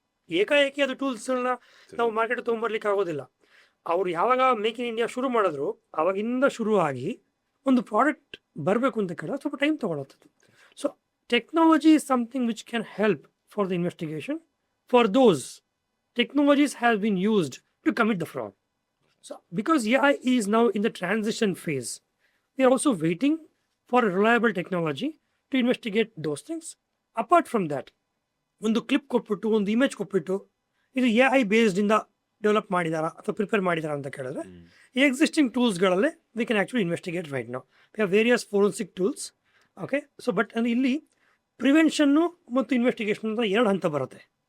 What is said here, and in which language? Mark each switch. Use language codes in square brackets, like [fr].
[kn] ಏಕಾಏಕಿ ಅದು ಟೂಲ್ಸ್ಗಳನ್ನ ನಾವು ಮಾರ್ಕೆಟ್ ತೊಗೊಂಬರ್ಲಿಕ್ಕೆ ಆಗೋದಿಲ್ಲ. ಅವ್ರು ಯಾವಾಗ ಮೇಕ್ ಇನ್ ಇಂಡಿಯಾ ಶುರು ಮಾಡಿದ್ರು ಅವಾಗಿಂದ ಶುರು ಆಗಿ ಒಂದು ಪ್ರಾಡಕ್ಟ್ ಬರಬೇಕು ಅಂತ ಕೇಳಿದ್ರೆ ಸ್ವಲ್ಪ time ತೊಗೊಳತ್ತದು. [en] So technology is something which can help for the investigation. For those technologies have been used to commit the fraud. So, because AI is now in the transition phase, we are also waiting for a reliable technology to investigate those things. Apart from that, [kn] ಒಂದು clip ಕೊಟ್ಬಿಟ್ಟು ಒಂದು image ಕೊಟ್ಬಿಟ್ಟು ಇದು AI based ಇಂದ develop ಮಾಡಿದಾರಾ ಅಥವಾ prepare ಮಾಡಿದಾರಾ ಅಂತ ಕೇಳಿದ್ರೆ existing ಟೂಲ್ಸ್ಗಳಲ್ಲೇ [en] We can actually investigate right now. We have various forensic tools. [kn] Okay, so but ಇಲ್ಲಿ ಪ್ರಿವೆನ್ಷನ್ನು ಮತ್ತು ಇನ್ವೆಸ್ಟಿಗೇಷನ್ ಅಂತ 2 ಹಂತ ಬರುತ್ತೆ.